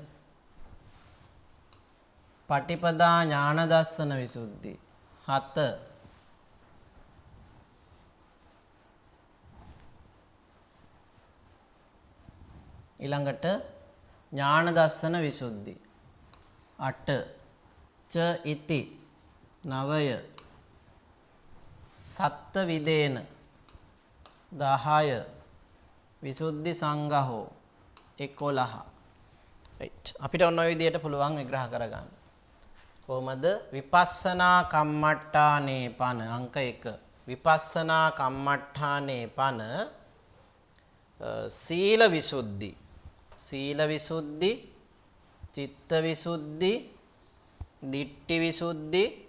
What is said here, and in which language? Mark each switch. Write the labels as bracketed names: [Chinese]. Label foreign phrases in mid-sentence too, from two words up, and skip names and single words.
[Pali] පටිපදා ඥාන දස්සන විසුද්ධි 7 ඊළඟට ඥාන දස්සන විසුද්ධි 8 ච ඉති 9 සත්ත විදේන 10 විසුද්ධි සංඝහෝ 11. [Sinhala] right අපිට ඔන්න ඔය විදිහට පුළුවන් විග්‍රහ කරගන්න. [Pali] කොහොමද විපස්සනා කම්මට්ටානේ පන අංක 1 විපස්සනා කම්මට්ටානේ පන සීල විසුද්ධි සීල විසුද්ධි චිත්ත විසුද්ධි දිට්ඨි විසුද්ධි